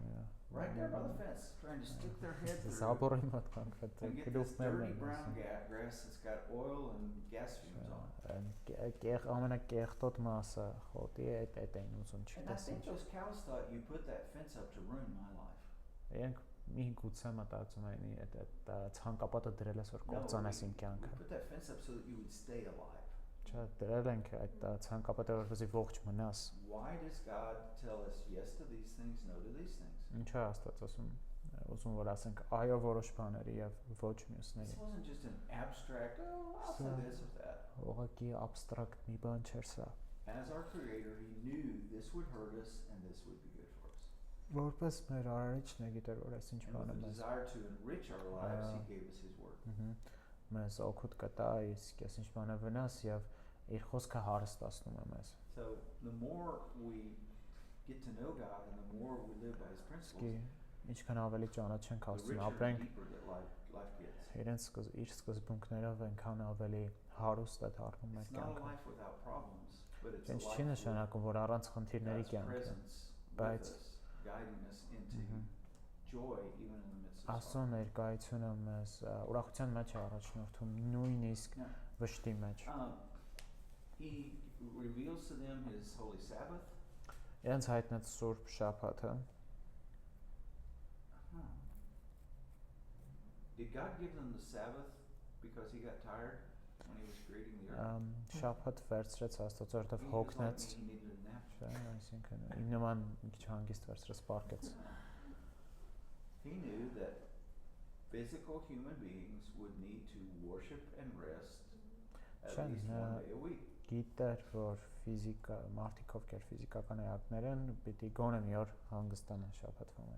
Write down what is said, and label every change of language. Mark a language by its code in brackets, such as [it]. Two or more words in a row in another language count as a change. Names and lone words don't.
[en] Right there by the fence, trying to stick their head through [hy] Զաբորի մոտ կանգնած [en] and get this [hy] գլուխներն [en] dirty [hy] են։ [en] brown grass that's got oil and gas fumes on. [hy] Ամենակեղտոտ մասը խոտի այդ են ուզում [en] And I [hy] չտես [en] think [hy] ինչ։ [en] those cows thought you put that fence up to ruin my life. [hy] Իրենք մի գուցե մտածում են այդ ցանկապատը դրել ես որ կործանես իմ [en] we [hy] կյանքը։ [en] put that fence up so that you would stay alive. [hy] Չէ, դրել ենք այդ ցանկապատը որպեսզի ողջ մնաս։ [en] Why does God tell us yes to these things, no to these things? [hy] Ինչ է Աստված ուզում որ ասենք այո որոշ բաների եւ ոչ մյուսների։ [en] This wasn't just an abstract, oh, I'll say this or that. [hy] Ուղղակի abstract մի բան չէր սա։ [en] As our creator, he knew this would hurt us and this would be good for us. [hy] Որպես մեր արարիչն է գիտեր որ այս ինչ [en] And [hy] բանը [en] with the [hy] մեզ [en] desire to enrich our lives, he gave us his word. [hy] մեզ օգուտ կտա, իսկ այս ինչ բանը վնաս եւ իր խոսքը հարստացնում է մեզ։ [en] So the more we get to know God and the more we live by his principles, [hy] Ինչքան ավելի ճանաչենք [en] the [hy] Աստծուն, [en] richer and [hy] ապրենք [en] deeper that life gets. [hy] իր սկզբունքներով, այնքան ավելի հարուստ է դառնում մեր [en] It's not a [hy] կյանքը։ [en] life without problems, but it's a [hy] Ինչ [en] life [hy] չի [en] with [hy] նշանակում, որ առանց խնդիրների [en] God's [hy] կյանք է։ [en] presence with [hy] Բայց- [en] us, guiding us into joy even in the midst of [hy] Աստծո [en] sorrow. [hy] ներկայությունը մեզ ուրախության մեջ է առաջնորդում, նույնիսկ [en] Now, [hy] վշտի մեջ։ [en] he reveals to them his holy Sabbath. [hy] Իրենց հայտնած Սուրբ Շաբաթը, [en] Did God give them the Sabbath because he got tired when he was creating the earth? [hy] Շաբաթ վերցրեց Աստծո, որտեվ [en] He was [hy] հոգնեց, [en] like me, he needed a nap. [hy] չէ, այսինքն իմ նման մի քիչ հանգիստ վերցրեց, պարկեց։ [en] He knew that physical human beings would need to worship and rest at [hy] Շան, [en] least one day a week. [hy] Գիտեր, որ մարդիկ ովքեր ֆիզիկական էակներ են, պիտի գոնե մի օր հանգստանան շաբաթվա մեջ։